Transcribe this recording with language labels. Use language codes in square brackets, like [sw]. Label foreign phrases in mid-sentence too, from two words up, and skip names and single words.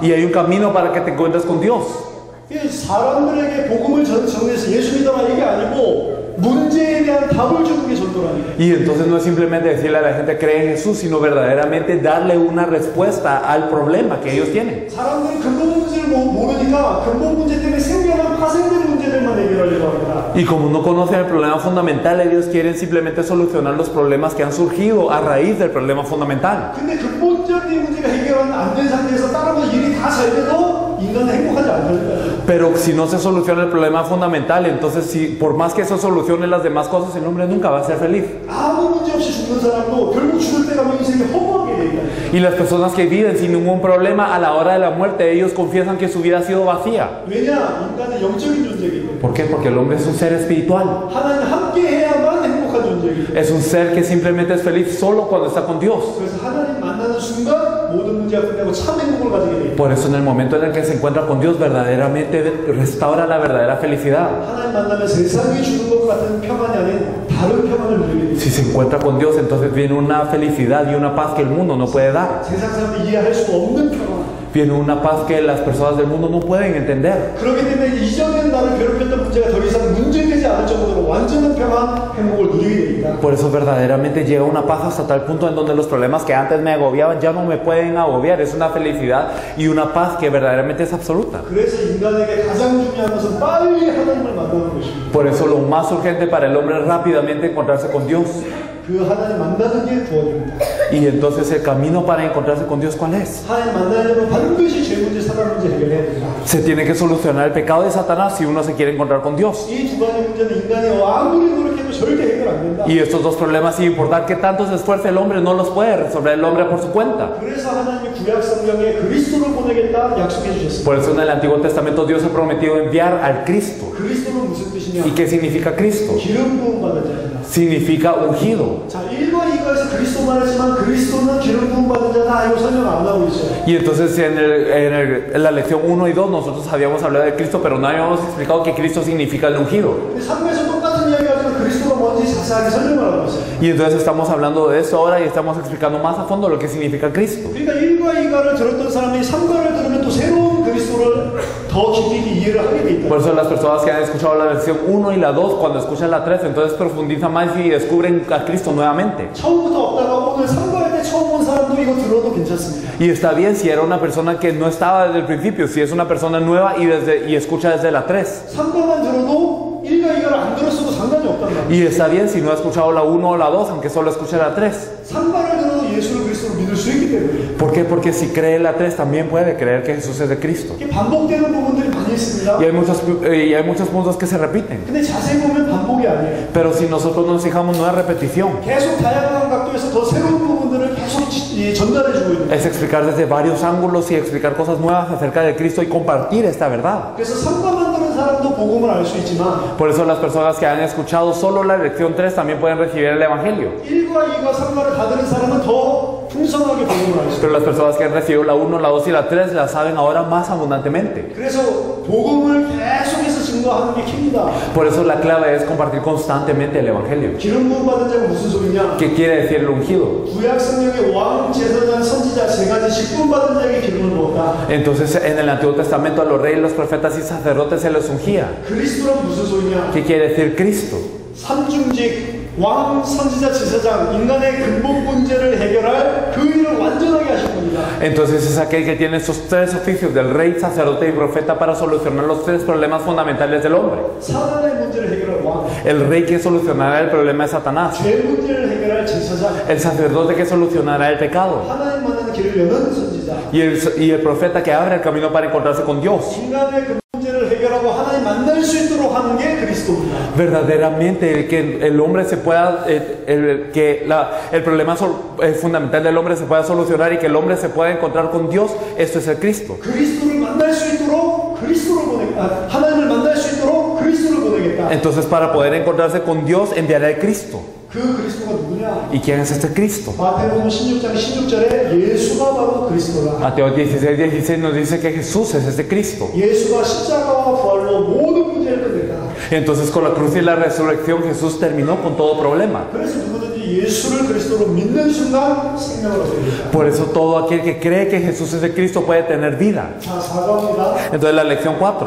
[es] Y hay un camino para que te encuentres con Dios. [ko] 이 사람들에게 복음을 전해서 예수 믿어라 이게 아니고 문제에 대한 답을 주는 게 전도라는 [es] Y entonces no es simplemente decirle a la gente cree en Jesús, sino verdaderamente darle una respuesta al problema que ellos tienen. [ko] 사람들이 근본 문제를 모르니까 근본 문제 때문에 생겨난 파생된 문제들만 해결하려고 합니다. [es] Y como no conocen el problema fundamental, ellos quieren simplemente solucionar los problemas que han surgido a raíz del problema fundamental. [ko] 근데 근본적인 문제가 해결 안 된 상태에서 다른 거 일이 다 잘 돼도 인간은 행복하지 않다니까요. [es] Pero si no se soluciona el problema fundamental, entonces por más que eso solucione las demás cosas, el hombre nunca va a ser feliz. [ko] 아무 문제 없이 죽는 사람도 결국 죽을 때 가면 인생이 허무하게 돼 있다. [es] Y las personas que viven sin ningún problema, a la hora de la muerte, ellos confiesan que su vida ha sido vacía. [ko] 왜냐? 인간은 영적인 존재이기 때문에. [es] ¿Por qué? Porque el hombre es un ser espiritual. [ko] 하나님 함께 해야만 행복한 존재이기 때문에. [es] Es un ser que simplemente es feliz solo cuando está con Dios. [ko] 그래서 하나님 만나는 순간 모든 문제가 끝나고 참 행복을 가지게 돼 있다. [es] Por eso en el momento en el que se encuentra con Dios, verdaderamente restaura la verdadera felicidad. [ko] 하나님 만나면 세상이 주는 것 같은 평안이 아닌 다른 평안을 누리게 돼 있다. [es] Si se encuentra con Dios, entonces viene una felicidad y una paz que el mundo no puede dar. [ko] 세상 사람들이 이해할 수 없는 평안. [es] Viene una paz que las personas del mundo no pueden entender. [ko] 그렇기 때문에 이전엔 나를 괴롭혔던 문제가 더 이상 문제되지 않을 정도로 완전한 평안, 행복을 누리게 돼 있다. [es] Por eso verdaderamente llega una paz hasta tal punto en donde los problemas que antes me agobiaban ya no me pueden agobiar. Es una felicidad y una paz que verdaderamente es absoluta. [ko] 그래서 인간에게 가장 중요한 것은 빨리 하나님을 만나는 것입니다. [es] Por eso lo más urgente para el hombre es rápidamente encontrarse con Dios. [ko] 그 하나님 만나는 게 구원입니다. [es] Y entonces el camino para encontrarse con Dios, ¿cuál es? [ko] 하나님 만나려면 반드시 죄 문제, 사단 문제 해결해야 됩니다. [es] Se tiene que solucionar el pecado de Satanás si uno se quiere encontrar con Dios. [ko] 이 두 가지 문제는 인간이 아무리 노력해도 절대 해결 안 된다. [es] Y estos dos problemas, sin importar que tanto se esfuerce el hombre, no los puede resolver el hombre por su cuenta. [ko] 그래서 하나님이 구약 성경에 그리스도를 보내겠다 약속해 주셨습니다. [es] Por eso en el Antiguo Testamento Dios ha prometido enviar al Cristo. [ko] 그리스도는 무슨 뜻이냐? [es] ¿Y qué significa Cristo? [ko] 기름 부음 받은 자입니다. [es] Significa ungido. [ko] 자, 1과 2과에서 그리스도만 했지만 그리스도는 기름 부음 받은 자다 이거 설명 안 하고 있어요. [es] Y entonces en la lección 1 y 2 nosotros habíamos hablado de Cristo, pero no habíamos explicado que Cristo significa el ungido. [ko] 3에서 똑같은 이야기 하지만 그리스도가 뭔지 자세하게 설명을 하고 있어요. [es] Y entonces estamos hablando de esto ahora y estamos explicando más a fondo lo que significa Cristo. [ko] 그러니까 1과 2과를 들었던 사람이 3과를 들으면 또 새로운 그리스도를 더 깊이 이해를 하게 돼 있다. [es] Por eso las personas que han escuchado la lección 1 y la 2, cuando escuchan la 3, entonces profundizan más y descubren a Cristo nuevamente. [ko] 처음부터 없다가 오늘 3과할 때 처음 온 사람도 이거 들어도 괜찮습니다. [es] Y está bien si era una persona que no estaba desde el principio, si es una persona nueva y escucha desde la 3. [ko] 3과만 들어도 1과 2과를 안 들었어도 상관이 없단 말이에요. [es] Y está bien si no ha escuchado la 1 o la 2, aunque solo escuche la 3. [ko] 3과를 들어도 예수를 그리스도로 믿을 수 있기 때문에 [es] ¿Por qué? Porque si cree la 3 también puede creer que Jesús es de Cristo. [ko] 이게 반복되는 부분들이 많이 많이 있습니다. [es] y hay muchos puntos que se repiten. [ko] 근데 자세히 보면 반복이 아니에요. [es] Pero si nosotros nos fijamos, no es repetición. [ko] 계속 다양한 각도에서 더 새로운 부분들을 계속 전달해주고 있는 거예요. [es] Es explicar desde varios ángulos y explicar cosas nuevas acerca de Cristo y compartir esta verdad. [ko] 그래서 상담만 들은 사람도 복음을 알 수 있지만 [es] Por eso las personas que han escuchado solo la lección 3 también pueden recibir el Evangelio. [ko] 1과 2과 3과를 다 들은 사람은 더 풍성하게 복음을 알 수 있어요. [es] Pero las personas que han recibido la 1, la 2 y la 3 la saben ahora más abundantemente. [ko] 그래서 복음을 계속해서 증거하는 게 킵니다. [es] Por eso la clave es compartir constantemente el Evangelio. [ko] 기름 부음 받은 자가 무슨 소리냐? [es] ¿Qué quiere decir el ungido? [ko] 구약 성경의 왕, 제사장, 선지자 세 가지 직분 받은 자에게 기름을 부었다. [es] Entonces en el Antiguo Testamento a los reyes, los profetas y sacerdotes se les ungía. [ko] 그리스도란 무슨 소리냐? [es] ¿Qué quiere decir Cristo? [ko] 삼중직 왕, 선지자, 제사장, 인간의 근본 문제를 해결할 그 일을 완전하게 하신 분이다. [es] Entonces es aquel que tiene esos tres oficios del rey, sacerdote y profeta para solucionar los tres problemas fundamentales del hombre. [ko] 사단의 문제를 해결할 왕, [es] El rey que solucionará el problema de Satanás. [ko] 죄 문제를 해결할 제사장, [es] El sacerdote que solucionará el pecado. [ko] 하나님 만나는 길을 여는 선지자, [es] Y el profeta que abre el camino para encontrarse con Dios. [ko] 인간의 그 문제를 해결하고 하나님 만날 수 있도록 하는 게 그리스도입니다. [es] Verdaderamente el que el hombre se pueda, el problema fundamental del hombre se pueda solucionar y que el hombre se pueda encontrar con Dios, esto es el Cristo. [ko] 그리스도를 만날 수 있도록 그리스도를 하나님을 만날 수 있도록 그리스도를 보내겠다. [es] Entonces para poder encontrarse con Dios enviará el Cristo. [ko] 그 그리스도가 누구냐? [es] ¿Y quién es este Cristo? [ko] 마태복음 16장 16절에 예수가 바로 그리스도다. [es] Mateo 16:16 nos dice que Jesús es este Cristo. [ko] 예수가 십자가와 부활로 모든 문제를 끝냈다. [es] Entonces con la cruz y la resurrección Jesús terminó con todo problema. [ko] 그래서 누구든지 예수를 그리스도로 믿는 순간 생명을 얻게 된다. [es] Por eso todo aquel que cree que Jesús es el Cristo puede tener vida. [ko] 자, 사과입니다. [es] Entonces la lección 4.